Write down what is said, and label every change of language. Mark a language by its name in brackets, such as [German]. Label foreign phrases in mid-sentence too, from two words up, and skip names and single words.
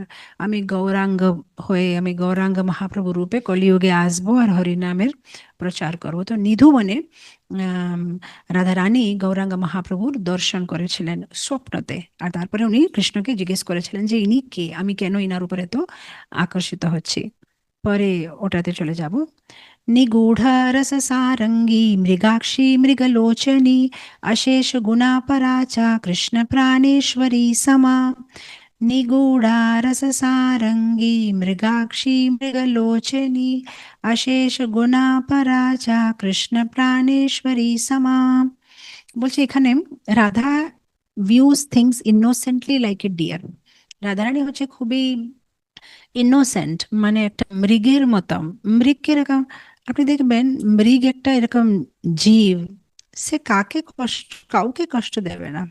[Bangla] আমি গৌরাঙ্গ হয়ে, আমি গৌরাঙ্গ মহাপ্রভু রূপে কলিযুগে আসবো আর হরিনামের প্রচার করবো। তো নিধু বনে আম, রাধা রানী গৌরাঙ্গ মহাপ্রভুর দর্শন করেছিলেন স্বপ্নতে। আর তারপরে উনি কৃষ্ণকে জিজ্ঞেস করেছিলেন যে ইনি কে, আমি কেন ইনার উপরে তো আকর্ষিত হচ্ছি। পরে ওটাতে চলে যাব। [Sanskrit] निगूढरससारङ्गी मृगाक्षी मृगलोचनी अशेषगुणापरा च कृष्णप्राणेश्वरी समा। निगूढारससारङ्गी मृगाक्षी मृगलोचनी अशेषगुणापरा च कृष्णप्राणेश्वरी समा। [Bangla] বলছে এখানে [English] রাধা views things innocently like a deer. [Bangla] রাধারানী হচ্ছে খুবই ইনোসেন্ট, মানে একটা মৃগের মতন। মৃগ কিরকম, আপনি দেখবেন মৃগ একটা এরকম জীব, সে কাউকে কষ্ট দেবে না।